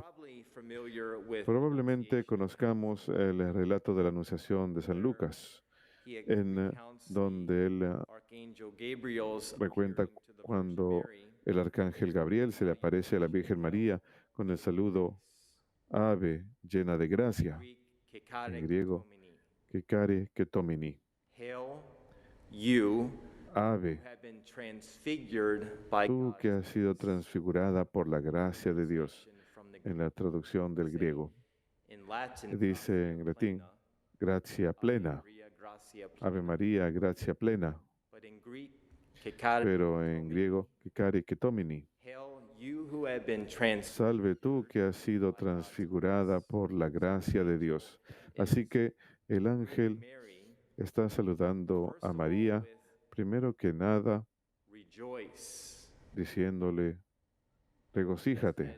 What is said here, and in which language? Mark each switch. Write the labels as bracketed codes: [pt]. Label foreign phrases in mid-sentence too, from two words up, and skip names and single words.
[es] Probablemente conozcamos el relato de la Anunciación de San Lucas, en donde él recuenta cuando el arcángel Gabriel se le aparece a la Virgen María con el saludo Ave, llena de gracia, en griego, [el] Χαῖρε κεχαριτωμένη. [es] Ave, tú que has sido transfigurada por la gracia de Dios, en la traducción del griego. Dice en latín, [la] gracia plena, Ave María, gracia plena. [es] Pero en griego, [el] Χαῖρε κεχαριτωμένη. [es] Salve tú que has sido transfigurada por la gracia de Dios. Así que el ángel está saludando a María, primero que nada, diciéndole, regocíjate.